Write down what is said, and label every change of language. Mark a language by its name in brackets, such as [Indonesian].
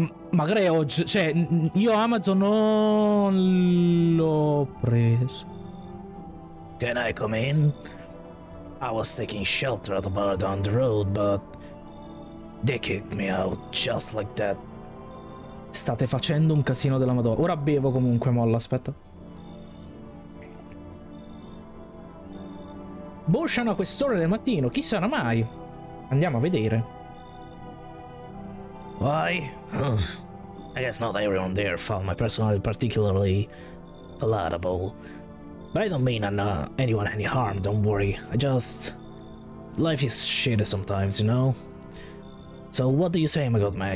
[Italian] Magari oggi, cioè, io Amazon non l'ho preso. [English] Can I come in? I was taking shelter at a bar down the road, but they kicked me out just like that. [Italian] State facendo un casino della Madonna. Ora bevo comunque, molla, aspetta. Bosciano a quest'ora del mattino, chi sarà mai? Andiamo a vedere. [English] Why? I guess not everyone there found my personality particularly palatable. But I don't mean anyone any harm, don't worry. I just... Life is shitty sometimes, you know? So what do you say, my good man?